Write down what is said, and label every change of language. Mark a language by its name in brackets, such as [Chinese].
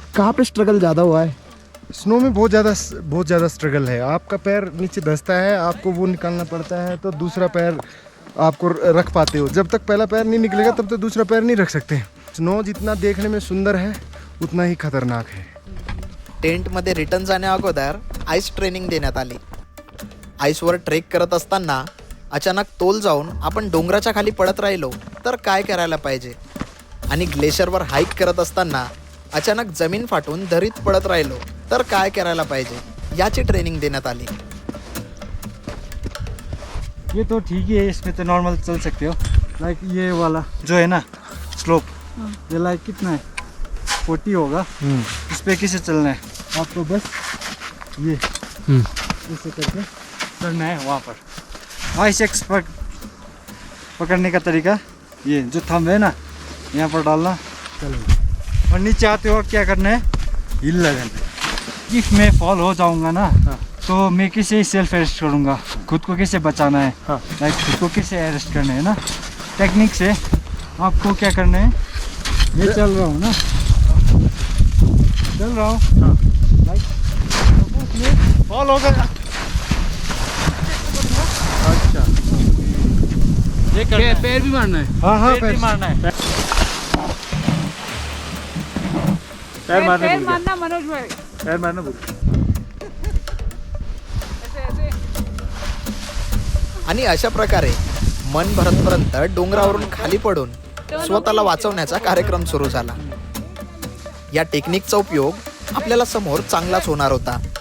[Hindi] कहाँ पे स्ट्रगल ज़्यादा हुआ है? स्नो में बहुत ज़्यादा स्ट्रगल है. आपका पैर नीचे धंसता है, आपको वो निकालना पड़ता है, तो दूसरा पैर आपको रख पाते हो. जब तक पहला पैर नहीं निकलेगा तब तक दूसरा पैर नहीं रख सकते. स्नो जितना देखने में सुंदर है उतना ही खतरनाक है. [Marathi] टेंटमध्ये रिटर्न जाण्या अगोदर आईस ट्रेनिंग देण्यात आली. आईसवर ट्रेक करत असताना अचानक तोल जाऊन आपण डोंगराच्या खाली पडत राहिलो तर काय करायला पाहिजे, आणि ग्लेशियरवर हाईक करत असताना अचानक जमीन फाटून दरीत पडत राहिलो तर काय करायला पाहिजे याची ट्रेनिंग देण्यात आली. [Hindi] ये तो ठीक ही है, इसमें तो नॉर्मल चल सकते हो. लाइक ये वाला जो है ना स्लोप, ये लाइक कितना है 40 होगा. इस पे कैसे चलना है आपको, बस ये ऐसे करके चढ़ना है वहाँ पर. आइस एक्स पकड़ने का तरीका ये जो थंब है ना यहाँ पर डालना, और नीचे आते वक्त क्या करना है, हिल लगाना. इफ मैं फॉल हो जाऊंगा ना तो मैं कैसे सेल्फ अरेस्ट करूँगा, खुद को कैसे बचाना है, लाइक खुद को कैसे अरेस्ट करना है ना. टेक्निक से आपको क्या करना है, ये चल रहा हूँ ना, चल रहा हूँ, लाइक फॉल हो गया. अच्छा, ये पैर भी मारना है. हाँ हाँ, पैर भी मारना है. पैर मारना मनोज भाई, पैर मारना बोल. [Marathi] आणि अशा प्रकारे मन भरतपर्यंत डोंगरावरून खाली पडून स्वतःला वाचवण्याचा कार्यक्रम सुरू झाला. या टेक्निकचा उपयोग आपल्याला समोर चांगलाच होणार होता.